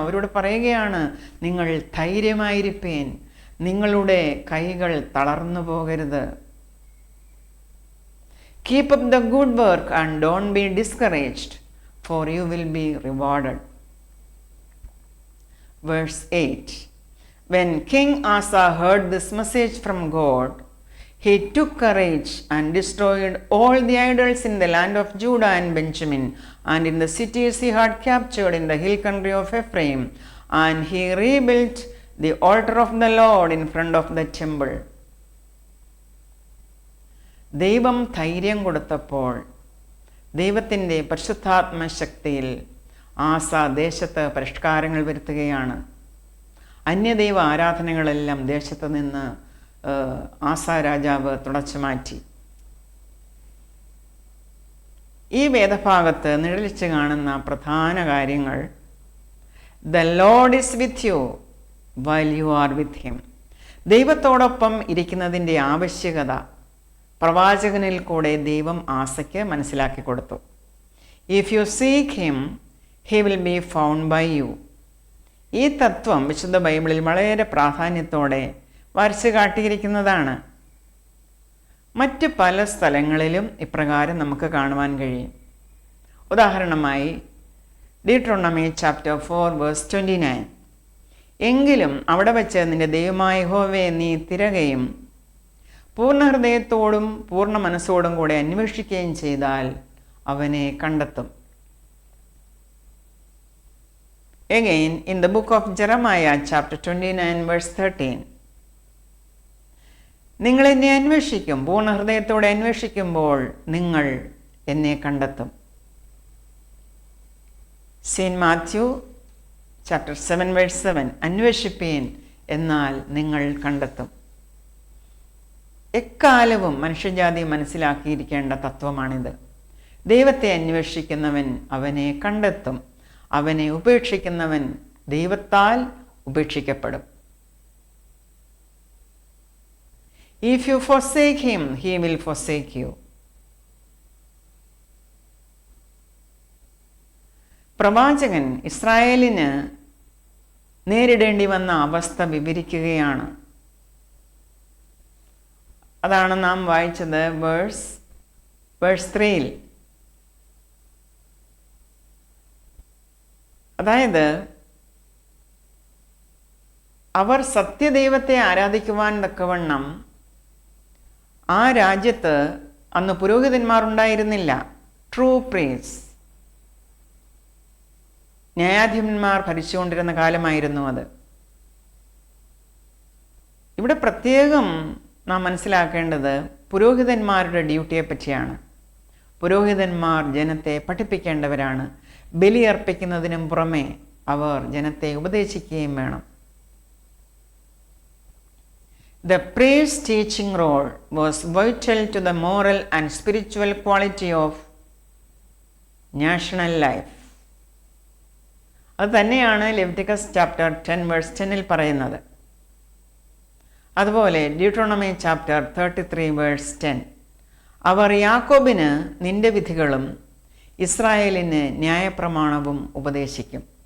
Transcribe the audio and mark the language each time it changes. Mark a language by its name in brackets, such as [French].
[Malayalam] അവരോട് പറയുകയാണ്, നിങ്ങൾ ധൈര്യമായിരിപ്പീൻ, നിങ്ങളുടെ കൈകൾ തളർന്നു പോകരുത്. [English] Keep up the good work and don't be discouraged, for you will be rewarded. Verse 8. When King Asa heard this message from God, he took courage and destroyed all the idols in the land of Judah and Benjamin, and in the cities he had captured in the hill country of Ephraim, and he rebuilt the altar of the Lord in front of the temple. [Malayalam] ദൈവം ധൈര്യം കൊടുത്തപ്പോൾ ദൈവത്തിൻ്റെ പരിശുദ്ധാത്മ ശക്തിയിൽ ആസ ദേശത്ത് പരിഷ്കാരങ്ങൾ വരുത്തുകയാണ്. അന്യദൈവ ആരാധനകളെല്ലാം ദേശത്ത് നിന്ന് ആസ രാജാവ് തുടച്ചു മാറ്റി. ഈ വേദഭാഗത്ത് നിഴലിച്ച് കാണുന്ന പ്രധാന കാര്യങ്ങൾ, [English] The Lord is with you while you are with him. [Malayalam] ദൈവത്തോടൊപ്പം ഇരിക്കുന്നതിൻ്റെ ആവശ്യകത പ്രവാചകനിൽ കൂടെ ദൈവം ആസയ്ക്ക് മനസ്സിലാക്കി കൊടുത്തു. [English] If you seek him he will be found by you. [Malayalam] ഈ തത്വം വിശുദ്ധ ബൈബിളിൽ വളരെ പ്രാധാന്യത്തോടെ വരച്ചു കാട്ടിയിരിക്കുന്നതാണ്. മറ്റ് പല സ്ഥലങ്ങളിലും ഇപ്രകാരം നമുക്ക് കാണുവാൻ കഴിയും. ഉദാഹരണമായി [English] Deuteronomy chapter 4 verse 29. [Malayalam] എങ്കിലും അവിടെ വച്ച് നിന്റെ ദൈവമായ യഹോവയെ നീ തിരകയും പൂർണ്ണ ഹൃദയത്തോടും പൂർണ്ണ മനസ്സോടും കൂടെ അന്വേഷിക്കുകയും ചെയ്താൽ അവനെ കണ്ടെത്തും. [English] Again, in the book of Jeremiah, chapter 29, verse 13. [Malayalam] നിങ്ങൾ എന്നെ അന്വേഷിക്കും, പൂർണ്ണ ഹൃദയത്തോടെ അന്വേഷിക്കുമ്പോൾ നിങ്ങൾ എന്നെ കണ്ടെത്തും. [English] Saint Matthew chapter 7, verse 7. [Malayalam] അന്വേഷിപ്പീൻ, എന്നാൽ നിങ്ങൾ കണ്ടെത്തും. എക്കാലവും മനുഷ്യജാതി മനസ്സിലാക്കിയിരിക്കേണ്ട തത്വമാണിത്. ദൈവത്തെ അന്വേഷിക്കുന്നവൻ അവനെ കണ്ടെത്തും, അവനെ ഉപേക്ഷിക്കുന്നവൻ ദൈവത്താൽ ഉപേക്ഷിക്കപ്പെടും. [English] If you forsake him, he will forsake you. [Malayalam] പ്രവാചകൻ ഇസ്രായേലിന് നേരിടേണ്ടി വന്ന അവസ്ഥ വിവരിക്കുകയാണ്. അതാണ് നാം വായിച്ചത് വേഴ്സ് 3. അതായത് അവർ സത്യദൈവത്തെ ആരാധിക്കുവാൻ തക്കവണ്ണം ആ രാജ്യത്ത് അന്ന് പുരോഹിതന്മാരുണ്ടായിരുന്നില്ല. [English] true priests, [Malayalam] ന്യായാധിപന്മാർ ഭരിച്ചുകൊണ്ടിരുന്ന കാലമായിരുന്നു അത്. ഇവിടെ പ്രത്യേകം നാം മനസ്സിലാക്കേണ്ടത് പുരോഹിതന്മാരുടെ ഡ്യൂട്ടിയെ പറ്റിയാണ്. പുരോഹിതന്മാർ ജനത്തെ പഠിപ്പിക്കേണ്ടവരാണ്. ബലിയർപ്പിക്കുന്നതിനും പുറമെ അവർ ജനത്തെ ഉപദേശിക്കുകയും വേണം. [English] The priest's teaching role was vital to the moral and spiritual quality of national life. [Malayalam] അത് തന്നെയാണ് ലെവിറ്റിക്കസ് ചാപ്റ്റർ 10 വേഴ്സ് 10 പറയുന്നത്. അതുപോലെ ഡ്യൂട്രോണമി ചാപ്റ്റർ 33 വേഴ്സ് 10, അവർ യാക്കോബിന് നിന്റെ വിധികളും ഇസ്രായേലിന് ന്യായപ്രമാണവും ഉപദേശിക്കും.